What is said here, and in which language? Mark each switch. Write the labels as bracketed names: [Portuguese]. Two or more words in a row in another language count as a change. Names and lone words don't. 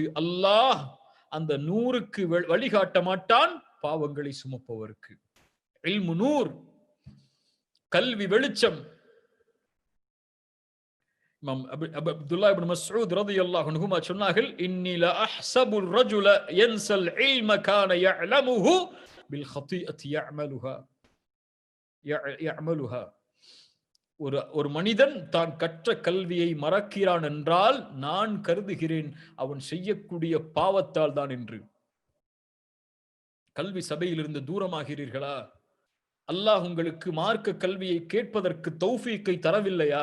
[Tamil] அல்லாஹ் அந்த நூருக்கு வழிகாட்ட மாட்டான் பாவங்களை சுமப்பவருக்கு. இல்மு நூர், கல்வி வெளிச்சம். [Arabic] இமாம் அப்துல்லாஹ் இப்னு மஸ்ஊத் رضي الله عنهما சொன்னார்கள், إني لا أحسب الرجل ينسى العلم كان يعلمه بالخطيئة يعملها. [Tamil] ஒரு மனிதன் தான் கற்ற கல்வியை மறக்கிறான் என்றால் நான் கருதுகிறேன் அவன் செய்யக்கூடிய பாவத்தால் தான் என்று. கல்வி சபையிலிருந்து தூரமாகிறீர்களா? அல்லாஹ் உங்களுக்கு மார்க்க கல்வியை கேட்பதற்கு தௌஃபீக்கை தரவில்லையா?